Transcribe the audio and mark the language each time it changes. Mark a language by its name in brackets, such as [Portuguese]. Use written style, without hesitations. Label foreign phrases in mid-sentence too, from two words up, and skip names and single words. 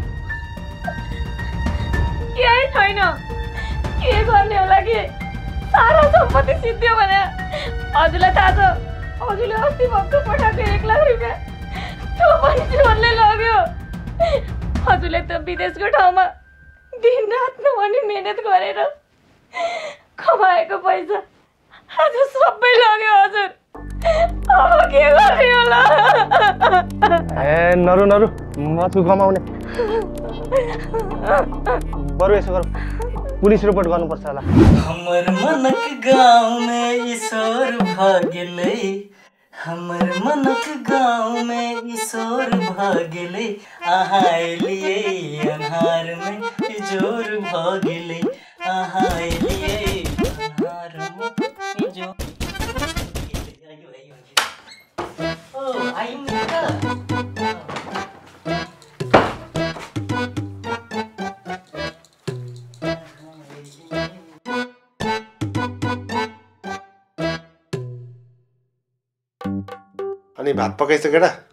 [Nepali] केही छैन के गर्ने होला कि सारा सम्पत्ति सिद्धियो भने हजुरलाई थाहा छ हजुरले अस्ति भक्क पठाएको 1 लाख रुपियाँ त्यो पनि चोरले लग्यो हजुरले त विदेशको ठाउँमा दिनरात नभनी मेहनत गरेर कमाएको पैसा आज सबै लग्यो हजुर अब के गर्ने होला ए नरु नरु म छु कमाउने बरु यसो गरौँ पुलिस रिपोर्ट गर्नुपर्छ होला [Maithili] हमर मनक गाँव में ईश्वर भाग्यले हमर मनक गाँव में ईश्वर भाग्यले आहाइलिए अन्हार में इजोर भाग्यले आहाइलिए अन्हार में इजोर ओ आइम [Nepali] अनि भात पकाइछ केटा